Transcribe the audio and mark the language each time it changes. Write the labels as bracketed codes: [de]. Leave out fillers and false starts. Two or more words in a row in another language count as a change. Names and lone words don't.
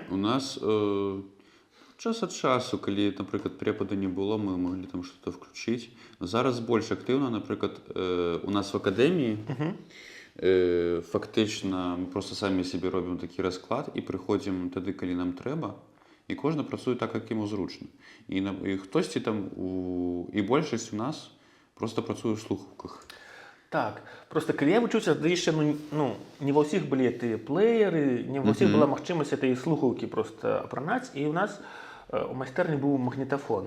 [be] У нас час ад часу, калі, напрыклад, препаду не было, мы маглі там што-то включыць. Зараз больш актыўна, напрыклад, у нас в акадэміі фактычна мы проста самі сабе робім такі расклад і прыходзім тады, калі нам трэба, і кожен працуе так, як йому зручно. І хтосьці там, і большасць у нас просто працуе ў слухаўках. Так, просто калі я вучыўся, тады яшчэ не ва ўсіх былі тыя плееры, не ва ўсіх была магчымасць этой слухаўкі просто апранаць, і у нас у майстэрні быў магнітафон.